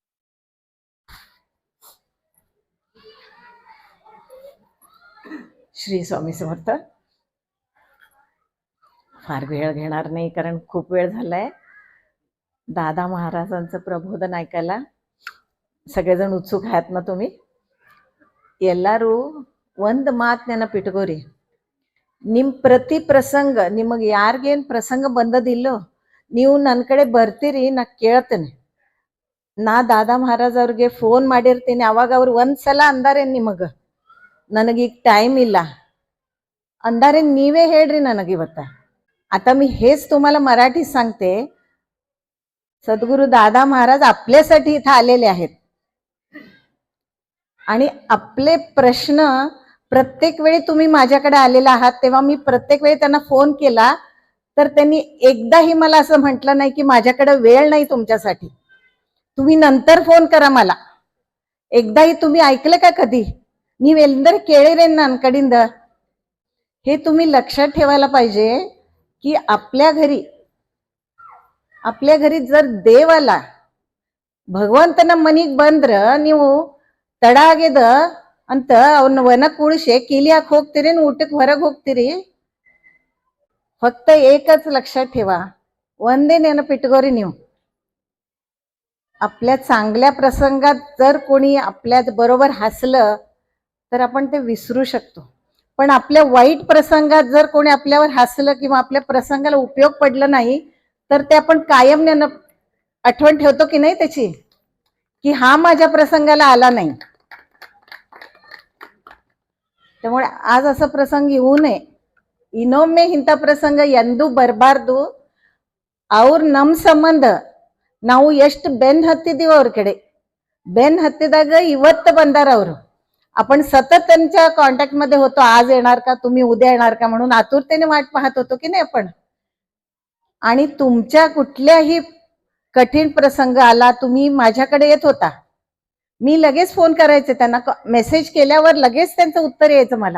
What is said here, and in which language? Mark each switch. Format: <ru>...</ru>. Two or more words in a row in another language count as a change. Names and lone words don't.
<mr>श्री स्वामी समर्थ. फार वेळ घेणार नाही कारण खूप वेळ झालाय. दादा महाराजांचं प्रबोधन ऐकायला सगळेजण उत्सुक आहात ना तुम्ही?</mr> <kn>ಎಲ್ಲರೂ ಒಂದು ಮಾತು ನೆನಪಿಟ್ಕೋರಿ, ನಿಮ್ಮ ಪ್ರತಿ ಪ್ರಸಂಗ ನಿಮಗೆ ಯಾರಿಗೇನು ಪ್ರಸಂಗ ಬಂದದಿಲ್ಲೋ ನೀವು ನನ್ನ ಕಡೆ ಬರ್ತೀರಿ, ನಾ ಕೇಳ್ತೇನೆ. ನಾ ದಾದಾ ಮಹಾರಾಜ್ ಅವ್ರಿಗೆ ಫೋನ್ ಮಾಡಿರ್ತೀನಿ. ಅವಾಗ ಅವ್ರು ಒಂದ್ಸಲ ಅಂದಾರೆ ನಿಮಗೆ ನನಗೀಗ टाइम ಇಲ್ಲ अंधारे ನೀವೇ ಹೇಳ್ರಿ ನನಗಿವತ್ತ.</kn> <mr>आता मी हेच तुम्हाला मराठीत सांगते. सद्गुरु दादा महाराज आपल्यासाठी इथं आलेले आहेत आणि आपले प्रश्न प्रत्येक वेळी तुम्ही माझ्याकडे आलेला आहात तेव्हा मी प्रत्येक वेळी त्यांना फोन केला तर त्यांनी एकदाही मला असं म्हटलं नाही की माझ्याकडे वेळ नाही तुमच्यासाठी, तुम्ही नंतर फोन करा मला. एकदाही तुम्ही ऐकलं का कधी?</mr> <kn>ನೀವೆಲ್ಲರೂ ಕೇಳಿರೆ ನನ್ನ ಕಡೆಯಿಂದ?</kn> <mr>हे तुम्ही लक्षात ठेवायला पाहिजे की आपल्या घरी जर देव आला,</mr> <kn>ಭಗವಂತನ ಮನಿಗೆ ಬಂದ್ರ ನೀವು ತಡ ಆಗ್ಯದ ಅಂತ ಅವನ್ನ ವನ ಕೂಡಿಸಿ ಕಿಲಿಯಾಕ್ ಹೋಗ್ತೀರಿ, ಊಟಕ್ಕೆ ಹೊರಗೆ ಹೋಗ್ತೀರಿ.</kn> <mr>फक्त एकच लक्षात ठेवा,</mr> <kn>ಒಂದೇ ನೆನಪಿಟ್ಕೋರಿ ನೀವು,</kn> <mr>आपल्या चांगल्या प्रसंगात जर कोणी आपल्या बरोबर हसलं तर आपण ते विसरू शकतो. पण आपल्या वाईट प्रसंगात जर कोणी आपल्यावर हसलं किंवा आपल्या प्रसंगाला उपयोग पडला नाही तर ते आपण कायम आठवण ठेवतो की नाही त्याची, की हा माझ्या प्रसंगाला आला नाही. त्यामुळे आज असा प्रसंग येऊ नये.</mr> <kn>ಇನ್ನೊಮ್ಮೆ ಇಂಥ ಪ್ರಸಂಗ ಎಂದೂ ಬರಬಾರ್ದು. ಅವ್ರ ನಮ್ಮ ಸಂಬಂಧ ನಾವು ಎಷ್ಟು ಬೆನ್ ಹತ್ತಿದೀವೋ ಅವ್ರ ಕಡೆ, ಬೆನ್ ಹತ್ತಿದಾಗ ಇವತ್ತು ಬಂದಾರ ಅವರು.</kn> <mr>आपण सतत त्यांच्या कॉन्टॅक्ट मध्ये होतो. आज येणार का तुम्ही, उद्या येणार का म्हणून आतुरतेने वाट पाहत होतो की नाही आपण. आणि तुमच्या कुठल्याही कठीण प्रसंग आला, तुम्ही माझ्याकडे येत होता. मी लगेच फोन करायचे त्यांना, मेसेज केल्यावर लगेच त्यांचं उत्तर यायचं मला.</mr>